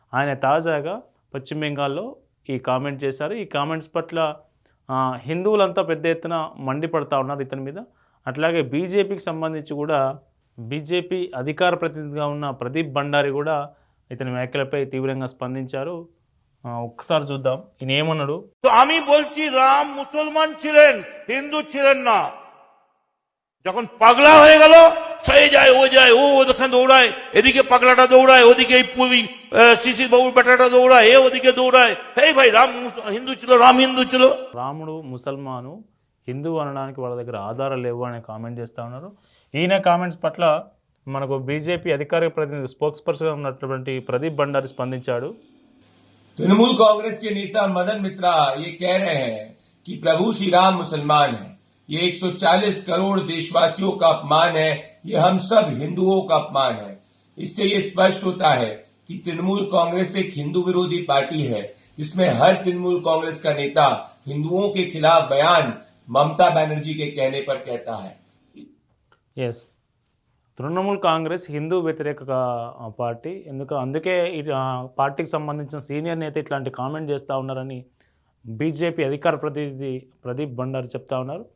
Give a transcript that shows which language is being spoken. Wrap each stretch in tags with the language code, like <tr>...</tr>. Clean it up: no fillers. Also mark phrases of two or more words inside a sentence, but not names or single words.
<te>ఆయన తాజాగా పశ్చిమ బెంగాల్లో ఈ కామెంట్ చేశారు. ఈ కామెంట్స్ పట్ల హిందువులంతా పెద్ద ఎత్తున మండిపడతా ఉన్నారు ఇతని మీద. అట్లాగే బీజేపీకి సంబంధించి కూడా బీజేపీ అధికార ప్రతినిధిగా ఉన్న ప్రదీప్ భండారి కూడా ఇతని వ్యాఖ్యలపై తీవ్రంగా స్పందించారు. ఒక్కసారి చూద్దాం ఈయన ఏమన్నాడు.</te> <bn>আমি বলছি রাম মুসলমান ছিলেন, হিন্দু ছিলেন না। যখন পাগলা হয়ে গেল, সয়ে যায় ও যায়, ও ওখানে দৌড়ায়, এদিকে পাগলাটা দৌড়ায়, ওদিকে এই পুরি শিশির বাবুর বেটাটা দৌড়ায়, এ ওদিকে দৌড়ায়। এই ভাই রাম হিন্দু ছিল, রাম হিন্দু ছিল।</bn> <te>రాముడు ముసల్మాను, హిందువు అనడానికి వాళ్ళ దగ్గర ఆధారాలు లేవు అనే కామెంట్ చేస్తూ ఉన్నారు. ఈయన కామెంట్స్ పట్ల మనకు బీజేపీ అధికారిక ప్రతినిధి స్పోక్స్ పర్సన్గా ఉన్నటువంటి ప్రదీప్ భండారి స్పందించాడు.</te> <hi>तृणमूल कांग्रेस के नेता मदन मित्रा ये कह रहे हैं कि प्रभु श्री राम मुसलमान है, ये 140 करोड़ देशवासियों का अपमान है, ये हम सब हिंदुओं का अपमान है। इससे ये स्पष्ट होता है कि तृणमूल कांग्रेस एक हिंदू विरोधी पार्टी है, जिसमें हर तृणमूल कांग्रेस का नेता हिंदुओं के खिलाफ बयान ममता बनर्जी के कहने पर कहता है।</hi> <te>ఎస్, తృణమూల్ కాంగ్రెస్ హిందూ వ్యతిరేక పార్టీ. అందుకే పార్టీకి సంబంధించిన సీనియర్ నేత ఇట్లాంటి కామెంట్ చేస్తూ ఉన్నారని బీజేపీ అధికార ప్రతినిధి ప్రదీప్ భండారి చెప్తా ఉన్నారు.</te>